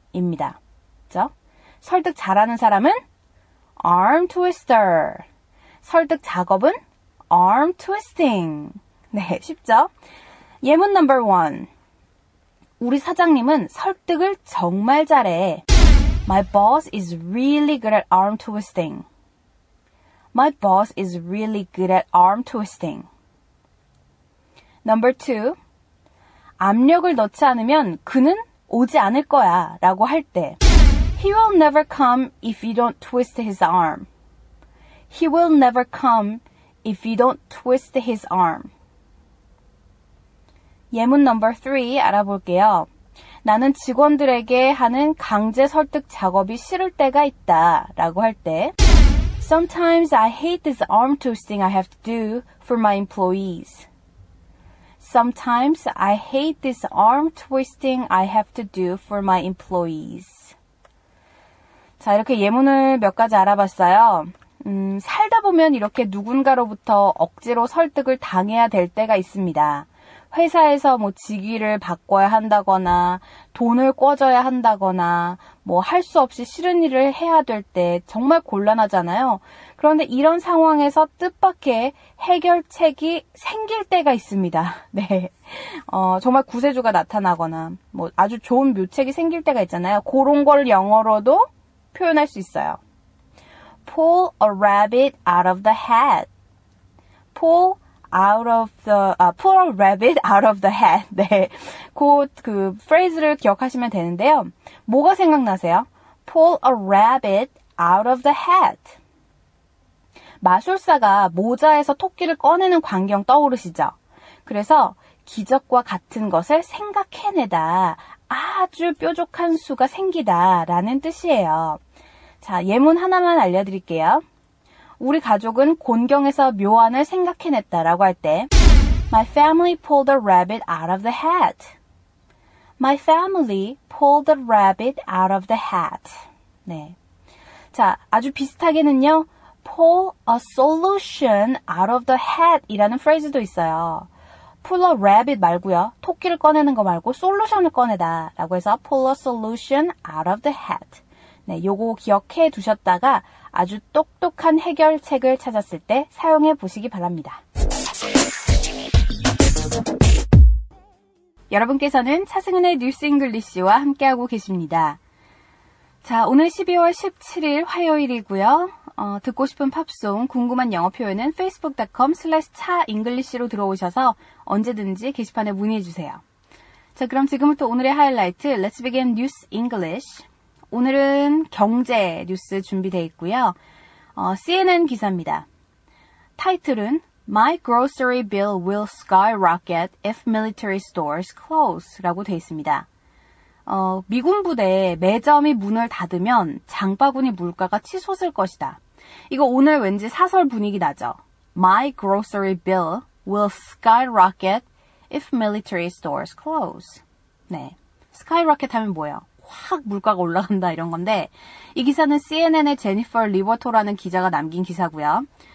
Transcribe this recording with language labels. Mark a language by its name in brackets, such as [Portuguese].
[Korean] 입니다. 그렇죠? 설득 잘하는 사람은 arm twister. 설득 작업은 arm twisting. 네, 쉽죠? 예문 넘버 1. 우리 사장님은 설득을 정말 잘해. [English] My boss is really good at arm twisting. My boss is really good at arm twisting. [Korean] 넘버 2. 압력을 넣지 않으면 그는 오지 않을 거야 라고 할 때 [English] He will never come if you don't twist his arm. He will never come if you don't twist his arm. [Korean] 예문 넘버 3 알아볼게요. 나는 직원들에게 하는 강제 설득 작업이 싫을 때가 있다 라고 할 때 [English] Sometimes I hate this arm twisting I have to do for my employees. Sometimes I hate this arm twisting I have to do for my employees. [Korean] 자, 이렇게 예문을 몇 가지 알아봤어요. 살다 보면 이렇게 누군가로부터 억지로 설득을 당해야 될 때가 있습니다. 회사에서 뭐 직위를 바꿔야 한다거나 돈을 꿔줘야 한다거나 뭐 할 수 없이 싫은 일을 해야 될 때 정말 곤란하잖아요. 그런데 이런 상황에서 뜻밖의 해결책이 생길 때가 있습니다. 네, 정말 구세주가 나타나거나 뭐 아주 좋은 묘책이 생길 때가 있잖아요. 그런 걸 영어로도 표현할 수 있어요. [English] Pull a rabbit out of the hat. Pull pull a rabbit out of the hat. [Korean] 네. 그 phrase를 기억하시면 되는데요. 뭐가 생각나세요? [English] Pull a rabbit out of the hat. [Korean] 마술사가 모자에서 토끼를 꺼내는 광경 떠오르시죠? 그래서 기적과 같은 것을 생각해내다, 아주 뾰족한 수가 생기다 라는 뜻이에요. 자, 예문 하나만 알려드릴게요. 우리 가족은 곤경에서 묘안을 생각해냈다 라고 할 때 [English] My family pulled a rabbit out of the hat. My family pulled the rabbit out of the hat. [Korean] 네. 자, 아주 비슷하게는요. [English] pull a solution out of the hat [Korean] 이라는 phrase도 있어요. [English] pull a rabbit [Korean] 말고요. 토끼를 꺼내는 거 말고 솔루션을 꺼내다 라고 해서 [English] pull a solution out of the hat. [Korean] 네, 요거 기억해 두셨다가 아주 똑똑한 해결책을 찾았을 때 사용해 보시기 바랍니다. 여러분께서는 차승은의 뉴스 잉글리시와 함께하고 계십니다. 자, 오늘 12월 17일 화요일이고요. 듣고 싶은 팝송, 궁금한 영어 표현은 facebook.com/차잉글리시로 들어오셔서 언제든지 게시판에 문의해주세요. 자, 그럼 지금부터 오늘의 하이라이트, [English] Let's begin News English. [Korean] 오늘은 경제 뉴스 준비되어 있고요. CNN 기사입니다. [English] 타이틀은 My grocery bill will skyrocket if military stores close [Korean] 라고 되어 있습니다. 미군 부대 매점이 문을 닫으면 장바구니 물가가 치솟을 것이다. 이거 오늘 왠지 사설 분위기 나죠? [English] My grocery bill will skyrocket if military stores close. [Korean] 네, skyrocket 하면 뭐예요? 확 물가가 올라간다 이런 건데 이 기사는 CNN의 제니퍼 리버토라는 기자가 남긴 기사고요.